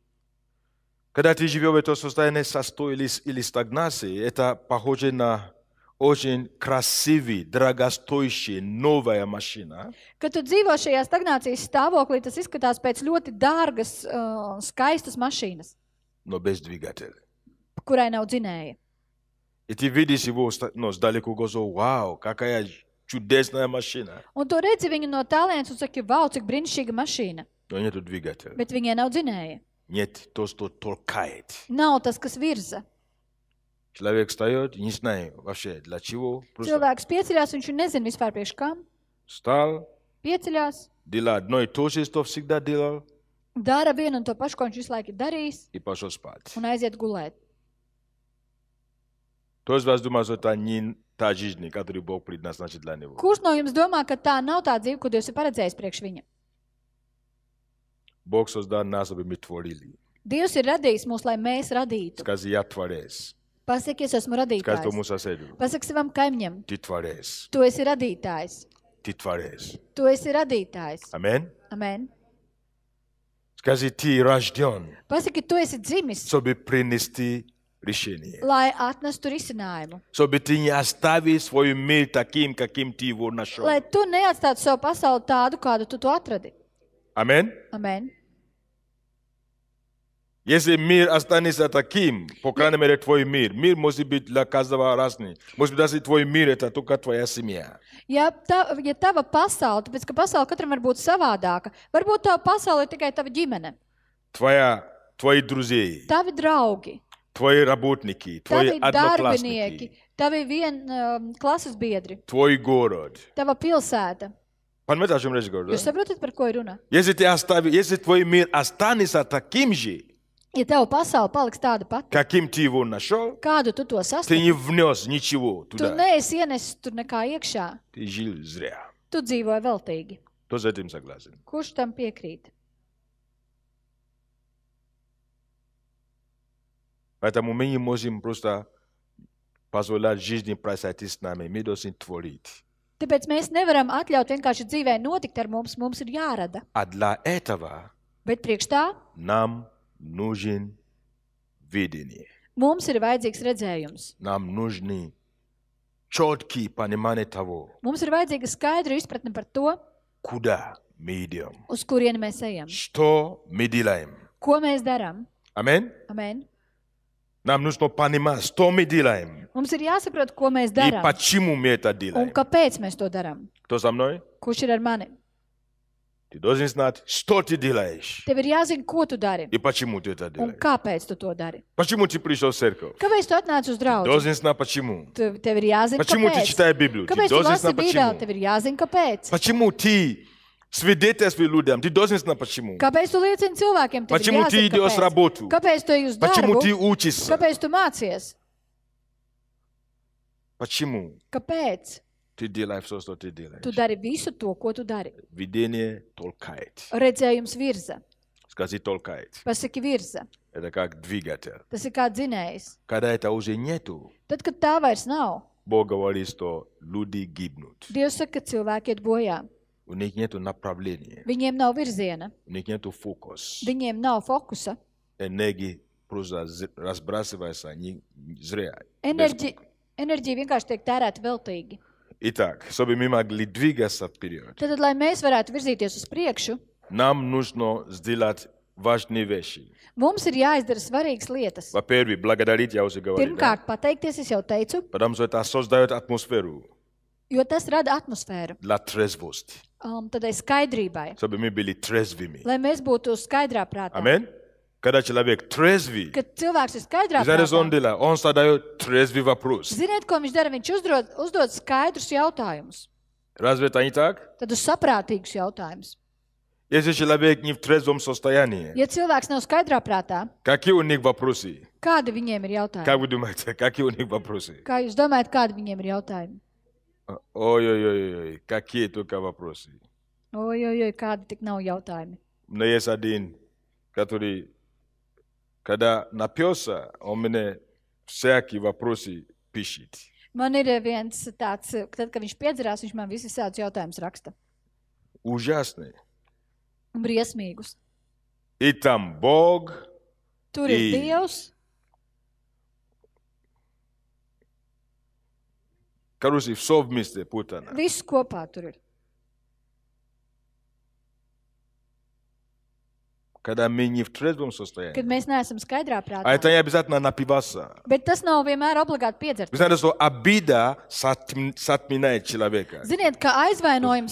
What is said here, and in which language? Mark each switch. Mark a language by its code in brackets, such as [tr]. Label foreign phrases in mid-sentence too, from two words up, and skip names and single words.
[ru] Когда ты живешь в этом состоянии или стагнации, это похоже на очень красивая, дорогостоящая, новая машина, [lv] Kad tu dzīvo šajā stagnācijas stāvoklī, tas izskatās pēc ļoti dārgas, skaistas mašīnas, [ru] но без двигателя. [lv] kurai nav dzinēja. [ru] И ты видишь его сдалеку, говоришь, вау, какая чудесная машина, [lv] Un tu redzi viņu no tālienes un saki, vau, cik brīnišķīga mašīna, [ru] но нету двигателя. [lv] bet viņai nav dzinēja. [ru] Нет то, что толкает. [lv] Nav tas, kas virza. [ru] Человек встает, не знаю вообще для чего, просто [lv] Cilvēks pieceļās, viņš nezina vispār priekš kam. [ru] встал, [lv] Pieceļās, [ru] делал одно и то же, что всегда делал, [lv] dara vienu un to pašu, ko viņš visu laiku ir darījis, [ru] и пошел спать. [lv] un aiziet gulēt. [ru] Кто из вас думает, что это не та жизнь, которую Бог предназначил для него? [lv] Kurš no jums domā, ka tā nav tā dzīve, ko Dievs ir paredzējis priekš viņa? [ru] Бог создал нас, чтобы мы творили. [lv] Dievs ir radījis mūs, lai mēs radītu. [ru] Скажи, я творец. [lv] Pasaki, es esmu [ru] Скажи [lv] radītājs. [ru] тому соседу, [lv] Pasaki savam kaimiņam, [ru] ты творец. [lv] tu esi radītājs. [ru] Ты творец. [lv] Tu esi radītājs. [ru] Аминь. [lv] Amen. [ru] Скажи, ты рожден, [lv] Pasaki, tu esi dzimis, [ru] чтобы принести решение. [lv] lai atnestu risinājumu. [ru] Чтобы ты не оставил свой мир таким, каким ты его нашел. [lv] Lai tu neatstātu savu pasauli tādu, kādu tu to atradi. [ru] Аминь. [lv] Amen. [ru] Если мир останется таким, по крайней мере, твой мир, мир может быть для каждого разный. Может быть, даже твой мир – это только твоя семья. [lv] Ja tava pasaule, tāpēc, ka pasaule katram var būt savādāka, varbūt tava pasaule ir tikai tava ģimene, [ru] Твои друзья, [lv] tavi draugi, [ru] твои работники, твои [lv] tavi darbinieki, [ru] одноклассники, [lv] tavi klases biedri, [ru] твой город. [lv] tava pilsēta. [ru] Понимаете, о чем речь говорю? [lv] Jūs saprotat, par ko ir runa? [ru] Если твой мир останется таким же, [lv] Ja tava pasaule paliks tāda pati, [ru] каким ты его нашел, [lv] kādu tu to [ru] ты [lv] sastāvi, [ru] не внес ничего [lv] tu [ru] туда. [lv] neesi ienesis tur nekā iekšā. [ru] Ты жил зря. [lv] Tu dzīvoji veltīgi. [ru] Кто с этим согласен? [lv] Kurš tam piekrīt? [ru] Поэтому мы не можем просто позволять жизни произойти с нами. Мы должны творить. [lv] Tāpēc mēs nevaram atļaut vienkārši dzīvē notikt ar mums, mums ir jārada. [ru] А для этого [lv] Bet priekš tā [ru] нам нужен видение. [lv] mums ir vajadzīgs redzējums. [ru] Нам нужны четкие понимания того, [lv] Mums ir vajadzīga skaidra izpratne par to, [ru] куда мы идем, [lv] uz kurieni mēs ejam, [ru] что мы делаем. [lv] ko mēs darām. [ru] Аминь? [lv] Amen. [ru] Нам нужно понимать, что мы делаем [lv] Mums ir jāsaprot, ko mēs [ru] и [lv] darām [ru] почему мы это [lv] un [ru] делаем. [lv] kāpēc mēs to darām. [ru] Кто со мной? [lv] Kurš ir ar mani? [ru] Ты должен знать, что ты делаешь [lv] Tev ir jāzina, ko tu dari [ru] и почему ты это [lv] un [ru] делаешь. [lv] kāpēc tu to dari. [ru] Почему ты пришел в церковь? [lv] Kāpēc tu atnāc uz draugu? [ru] Должен знать почему. [lv] Tev ir jāzina, [ru] Почему ты [lv] kāpēc. [ru] читаешь Библию? Ты [lv] Kāpēc tu [ru] должен [lv] lasi [ru] знать [lv] Bībeli? [ru] почему. [lv] Tev ir jāzina, kāpēc. [ru] Почему ты свидетельствуешь людям? Ты должен знать почему. [lv] Kāpēc tu liecini cilvēkiem? Tev ir [ru] Почему ты [lv] jāzina, [ru] идешь [lv] kāpēc. [ru] в работу? [lv] Kāpēc tu ej uz [ru] Почему [lv] darbu? [ru] ты учишься? [lv] Kāpēc tu mācies? [ru] Почему [lv] Kāpēc [ru] ты делаешь все, что ты делаешь? [lv] tu dari visu to, ko tu dari? [ru] Видение толкает. [lv] Redzējums virza. [ru] Скажи толкает. [lv] Pasaki virza. [ru] Это как двигатель. [lv] Tas ir kā dzinējs. [ru] Когда это уже нету, [lv] Tad, kad tā vairs nav, [ru] Бог говорит, что люди гибнут. [lv] Dievs saka, ka cilvēki iet bojā. [ru] У них нету направления, [lv] Viņiem nav virziena, [ru] у них нету фокуса. [lv] viņiem nav fokusa. [ru] Энергия просто разбрасывается, они зря. [lv] Enerģija vienkārši tiek tērēta veltīgi. [ru] Итак, чтобы мы могли двигаться вперед, [lv] Tad, lai mēs varētu virzīties uz priekšu, [ru] нам нужно сделать важные вещи. [lv] mums ir jāizdara svarīgas lietas. [ru] Во-первых, благодарить, я уже говорил. Да? [lv] Pirmkārt, pateikties, es jau teicu, [ru] Потому что это создает атмосферу [lv] jo tas rada atmosfēru [ru] для трезвости, [lv] tādai skaidrībai, [ru] чтобы мы были трезвыми. [lv] lai mēs būtu skaidrā prātā. [ru] Аминь? Когда человек трезвый, [lv] Kad cilvēks ir skaidrā [ru] знаете, что он [lv] prātā, [ru] делает? Он задает трезвый вопрос. [lv] ziniet, ko viņš dara? Viņš uzdod skaidrus jautājumus, [ru] Разве это не так? [lv] tad uz saprātīgus jautājumus. [ru] Если человек не в трезвом состоянии, [lv] Ja cilvēks nav skaidrā prātā, [ru] какие у них вопросы? [lv] kādi viņiem ir [ru] Как [lv] jautājumi? [ru] вы думаете, какие у них вопросы? [lv] Kā jūs domājat, kādi viņiem ir jautājumi? [ru] Ой-ой-ой, какие только вопросы. [lv] Ojojoj, kādi tik nav jautājumi. [ru] У меня есть один, который, когда напился, он мне всякие вопросы пишет. [lv] Man ir viens tāds, tad, kad viņš piedzerās, viņš man visus tādus jautājumus raksta. [ru] Ужасный. [lv] Un briesmīgus. [ru] И там Бог, [lv] Tur ir I- Dievs, [ru] Короче, все вместе путано. [lv] Viss kopā tur ir. [ru] Когда мы не в трезвом состоянии. [lv] Kad mēs neesam skaidrā [ru] А [lv] prātā. [ru] это не обязательно напиваться. [lv] Bet tas nav vienmēr obligāti [ru] Вы [lv] piedzert. [ru] знаете, что обида сатминает человека. [lv] Ziniet, ka aizvainojums viņš